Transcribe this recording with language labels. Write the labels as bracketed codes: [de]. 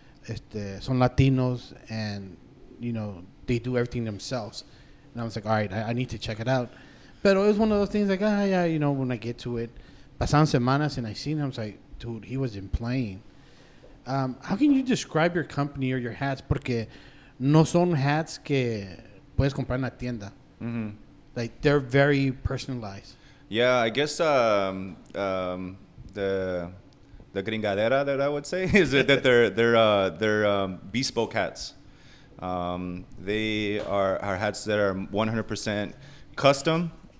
[es] Son Latinos, [en] and, you know, they do everything themselves. And I was like, all right, I need to check it out. But it was one of those things like, yeah, you know, when I get to it. [es] Pasaron semanas, [en] and I seen him. I was like, dude, he wasn't playing. How can you describe your company or your hats? [es] Porque no son hats que puedes comprar en la tienda. [en] Like, they're very personalized. Yeah, I guess the gringadera that I would say is that they're bespoke hats. They are hats that are 100% custom.